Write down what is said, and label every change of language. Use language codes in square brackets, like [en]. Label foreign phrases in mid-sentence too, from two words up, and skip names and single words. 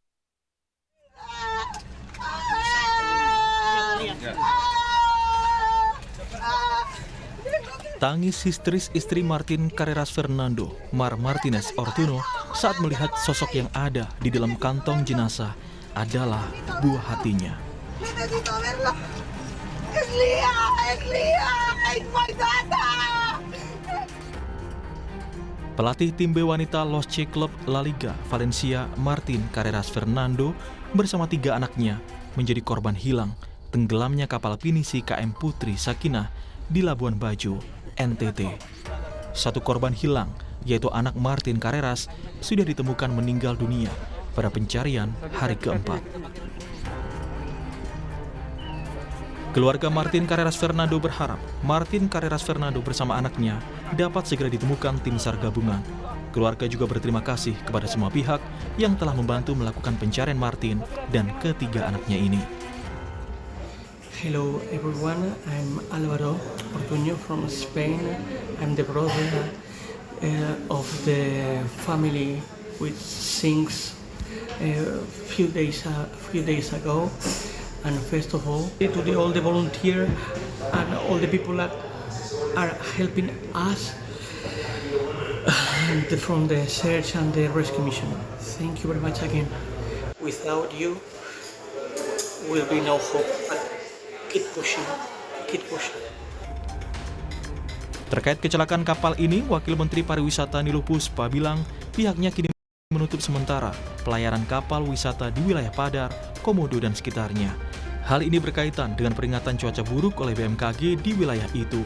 [id] Tangis histeris istri Martin Carreras Fernando, Mar Martinez Ortuno, saat melihat sosok yang ada di dalam kantong jenazah adalah buah hatinya. Pelatih tim B wanita Los C Club La Liga Valencia, Martin Carreras Fernando, bersama 3 anaknya menjadi korban hilang tenggelamnya kapal pinisi KM Putri Sakinah di Labuan Bajo, NTT. 1 korban hilang, yaitu anak Martin Carreras, sudah ditemukan meninggal dunia pada pencarian hari keempat. Keluarga Martin Carreras Fernando berharap Martin Carreras Fernando bersama anaknya dapat segera ditemukan tim SAR gabungan. Keluarga juga berterima kasih kepada semua pihak yang telah membantu melakukan pencarian Martin dan ketiga anaknya ini. [en] Hello everyone, I'm Álvaro Ortuño from Spain. I'm the brother of the family which sinks a few days ago. And first of all, to all the volunteers and all the people that are helping us from the search and the rescue mission. Thank you very much again. Without you, will be no hope. Keep pushing. [id] Terkait kecelakaan kapal ini, Wakil Menteri Pariwisata Niluh Puspa bilang pihaknya kini menutup sementara pelayaran kapal wisata di wilayah Padar, Komodo, dan sekitarnya. Hal ini berkaitan dengan peringatan cuaca buruk oleh BMKG di wilayah itu.